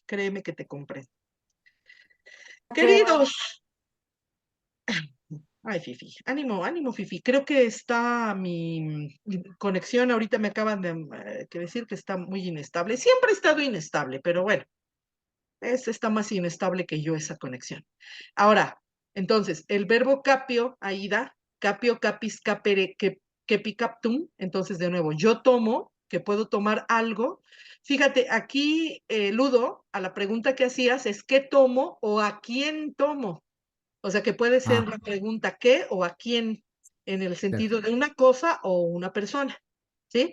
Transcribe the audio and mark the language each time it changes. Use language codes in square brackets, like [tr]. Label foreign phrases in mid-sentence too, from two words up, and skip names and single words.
[es] Créeme que te comprendo. Queridos, ay, Fifi, ánimo, ánimo, Fifi. Creo que está mi conexión, ahorita me acaban de que decir que está muy inestable. Siempre ha estado inestable, pero bueno, está más inestable que yo esa conexión. Ahora, entonces, el verbo capio, Aida, [la] capio, capis, capere, kepi, captum. [es] Entonces, de nuevo, yo tomo, que puedo tomar algo. Fíjate, aquí, Ludo, a la pregunta que hacías es ¿qué tomo o a quién tomo? O sea, que puede ser Ah, la pregunta ¿qué o a quién? En el sentido perfecto. de una cosa o una persona, ¿sí?